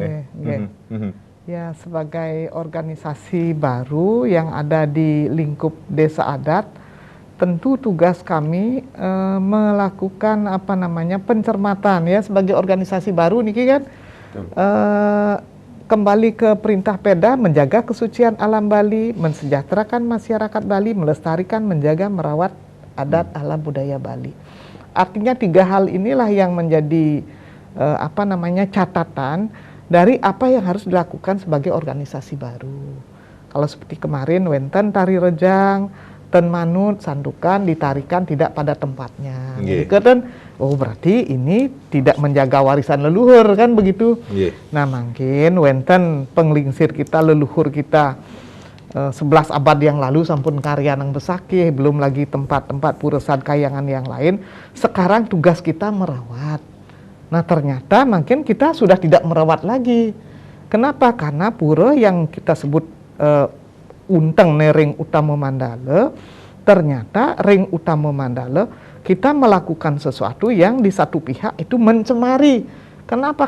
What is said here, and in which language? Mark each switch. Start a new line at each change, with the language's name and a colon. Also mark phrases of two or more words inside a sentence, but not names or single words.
Indonesian: Ya, sebagai organisasi baru yang ada di lingkup desa adat, tentu tugas kami melakukan pencermatan ya sebagai organisasi baru niki kan. Kembali ke perintah Peda, menjaga kesucian alam Bali, mensejahterakan masyarakat Bali, melestarikan, menjaga, merawat adat alam budaya Bali. Artinya 3 hal inilah yang menjadi catatan dari apa yang harus dilakukan sebagai organisasi baru. Kalau seperti kemarin wenten tari rejang,
Balinese: ten manut,
Indonesian: sandukan ditarikan tidak pada tempatnya. Kan, oh berarti ini tidak menjaga warisan leluhur kan begitu. Nah mungkin
Balinese: wenten penglingsir
Indonesian: kita, leluhur kita 11 abad yang lalu
Balinese: sampun karya nang besakih,
Indonesian: belum lagi tempat-tempat puresan kayangan yang lain. Sekarang tugas kita merawat. Nah ternyata mungkin kita sudah tidak merawat lagi. Kenapa? Karena pura yang kita sebut Unteng Ring Utama Mandala, ternyata Ring Utama Mandala kita melakukan sesuatu yang di satu pihak itu mencemari. Kenapa?